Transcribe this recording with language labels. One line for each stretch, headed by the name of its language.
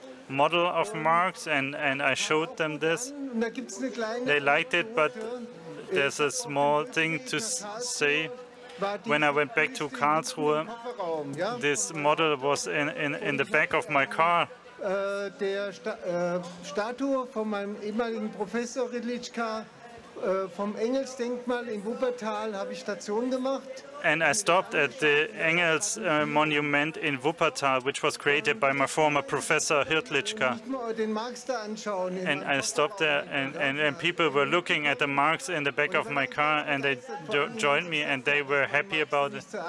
English: model of Marx, and I showed them this. They liked it, but there's a small thing to say. When I went back to Karlsruhe, this model was in the back of my car.
German: Der Statue von meinem ehemaligen Professor Rydlička vom Engelsdenkmal in Wuppertal habe ich Station gemacht.
English: And I stopped at the Engels monument in Wuppertal, which was created by my former professor Rydlička. And I stopped there, and people were looking at the Marx in the back of my car, and they joined me, and they were happy about it.